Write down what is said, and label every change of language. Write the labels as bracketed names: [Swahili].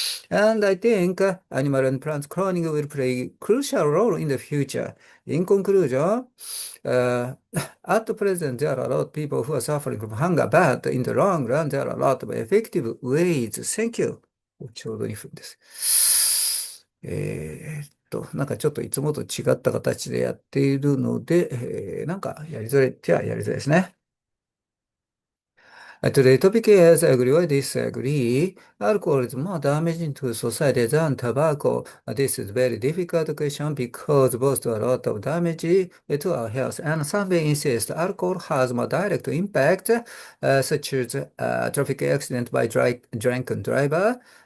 [English] And I think animal and plant cloning will play a crucial role in the future. In conclusion, uh, at present, there are a lot of people who are suffering from hunger, but in the long run, there are a lot of effective ways. Thank you. [Japanese] ちょうど2分です。なんかちょっといつもと違った形でやっているので、なんかやりづらいってはやりづらいですね。 [English] Today's topic is agree or disagree. Alcohol is more damaging to society than tobacco. This is very difficult question because both do a lot of damage to our health. And some may insist alcohol has more direct impact, such as traffic accident by drunken driver.